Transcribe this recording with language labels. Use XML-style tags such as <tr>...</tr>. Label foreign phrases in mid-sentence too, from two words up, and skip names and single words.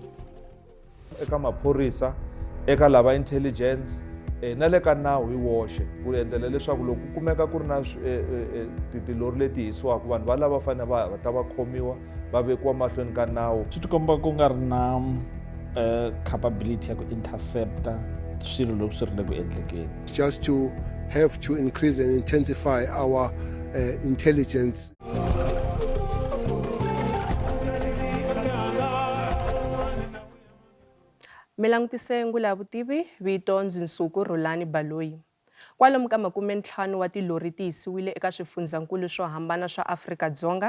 <ts>Eka maphorisa, eka lava intelligence, na le ka nawu hi woxe ku endlela leswaku loko ku kumeka ku ri na tilori leti hisiwaka vanhu va lava fanele va ta va khomiwa va vekiwa mahlweni ka nawu. Swi tikomba ku nga ri na capability ya ku intercepta swilo loko swi ri le ku endlekeni.</ts> <en>Just to have to increase and intensify our intelligence.</en> <ts>Milangutise Ngula Vutivi vito Nsuku Rulani Baloyi. Kwalomu ka 50 wa tilori ti hisiwile eka swifundzankulu swo hambana swa Afrika Dzonga.</ts>